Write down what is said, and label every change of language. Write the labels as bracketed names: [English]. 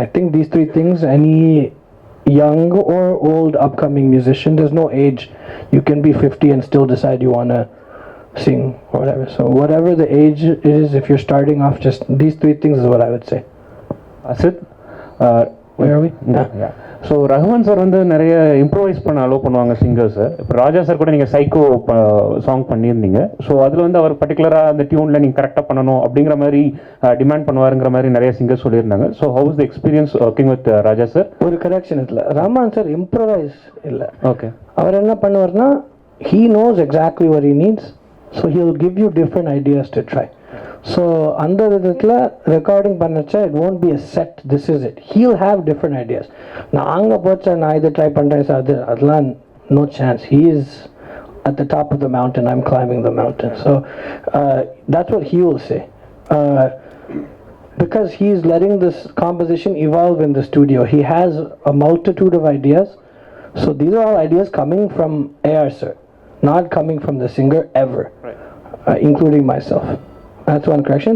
[English] I think these 3 things, any young or old upcoming musician, there's no age. You can be 50 and still decide you want to sing or whatever. So whatever the age is, if you're starting off, just these 3 things is what I would say. Sid, Where are we? Yeah. [Tamil] So Rahman sir வந்து நிறைய improvise பண்ண allow பண்ணுவாங்க சிங்கர்ஸை. இப்போ ராஜா sir கூட நீங்கள் psycho song பண்ணியிருந்தீங்க. So அதில் வந்து அவர் பர்டிகுலராக அந்த டியூனில் நீங்கள் கரெக்டாக பண்ணணும் அப்படிங்கிற மாதிரி டிமாண்ட் பண்ணுவாருங்கிற மாதிரி நிறைய சிங்கர்ஸ் சொல்லியிருந்தாங்க. [English] So how is the experience working with Raja sir? [Tamil] ஒரு கரெக்ஷன் இல்லை, ரஹ்மான் சார் இம்ப்ரோவைஸ் இல்லை. ஓகே. அவர் என்ன பண்ணுவார்னா [English] he knows exactly what he needs, so he'll give you different ideas to try. So [Tamil] அந்த விதத்தில் recording பண்ணச்சா [English] it won't be a set, this is it. He'll have different ideas. [Tamil] நான் அங்கே போச்சா நான் இதை ட்ரை பண்ணுறேன் சார், அதெல்லாம் [English] no chance. He is at the top of the mountain, I'm climbing the mountain. So that's what he will say. Because he's letting this composition evolve in the studio. He has a multitude of ideas. So these are all ideas coming from AR sir, not coming from the singer ever, right. Including myself. That's one correction.